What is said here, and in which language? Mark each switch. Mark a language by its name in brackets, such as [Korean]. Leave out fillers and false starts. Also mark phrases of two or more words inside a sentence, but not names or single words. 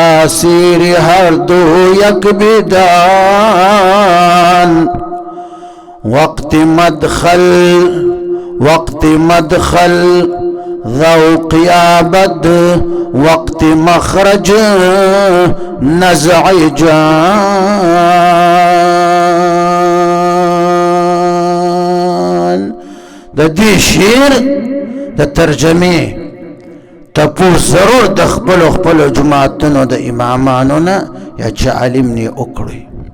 [Persian] تاثیر ہر دو یک بدان وقت مدخل ذوق یابد وقت مخرج نزع جان. [Pashto] د دې شعر د ترجمې تپوس ضرور د خپلو جماعتونو د امامانو نه یا چې عالم نه وکړي.